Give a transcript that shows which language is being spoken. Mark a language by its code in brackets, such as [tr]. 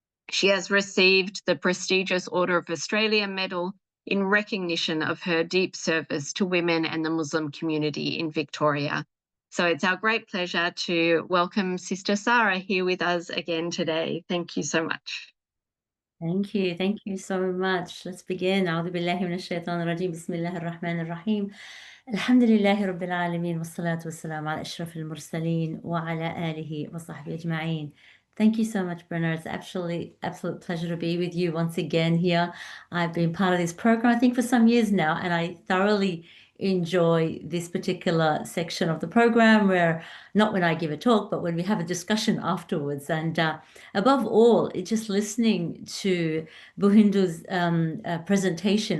[en] She has received the prestigious Order of Australia Medal in recognition of her deep service to women and the Muslim community in Victoria. So it's our great pleasure to welcome Sister Sarah here with us again today. Thank you so much. Thank you. Thank you so much. Let's begin. [ar] أعوذ بالله من الشيطان الرجيم. بسم الله الرحمن الرحيم. الحمد لله رب العالمين والصلاة والسلام على أشرف المرسلين وعلى آله وصحبه أجمعين. [en] Thank you so much, Brenna. It's absolute pleasure to be with you once again here. I've been part of this program, I think, for some years now, and I thoroughly enjoy this particular section of the program where, not when I give a talk, but when we have a discussion afterwards. And above all, it's just listening to Buhindu's presentation.